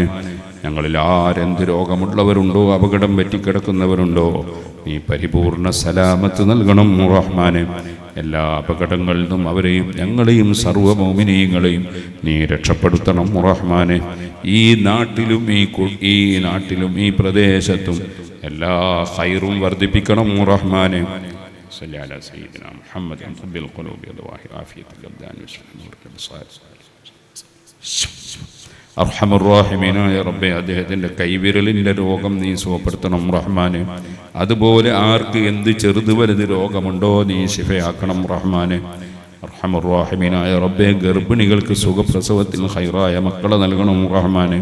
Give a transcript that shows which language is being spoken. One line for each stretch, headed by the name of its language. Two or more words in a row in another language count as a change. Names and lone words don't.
Malayalam: ഞങ്ങളിൽ ആരെന്ത് രോഗമുള്ളവരുണ്ടോ, അപകടം പറ്റിക്കിടക്കുന്നവരുണ്ടോ, നീ പരിപൂർണ സലാമത്ത് നൽകണം റഹ്മാനെ. എല്ലാ അപകടങ്ങളിൽ നിന്നും അവരെയും ഞങ്ങളെയും സർവ്വ മോമിനീങ്ങളെയും നീ രക്ഷപ്പെടുത്തണം റഹ്മാനെ. ഈ നാട്ടിലും ഈ പ്രദേശത്തും എല്ലാ ഖൈറും വർദ്ധിപ്പിക്കണം റഹ്മാനെ.
Arabic: صلى على سيدنا محمد طب القلوب وضواحي عافية الأبدان
Malayalam: അർഹമർറാഹിമീനായ റബ്ബേ, അദ്ദേഹത്തിൻ്റെ കൈവിരലിൻ്റെ രോഗം നീ സുഖപ്പെടുത്തണം റഹ്മാനെ. അതുപോലെ ആർക്ക് എന്ത് ചെറുത് വലുത് രോഗമുണ്ടോ നീ ശിഫയാക്കണം റഹ്മാനെ. അർഹമർറാഹിമീനായ റബ്ബേ, ഗർഭിണികൾക്ക് സുഖപ്രസവത്തിൽ ഖൈറായ മക്കളെ നൽകണം റഹ്മാനെ.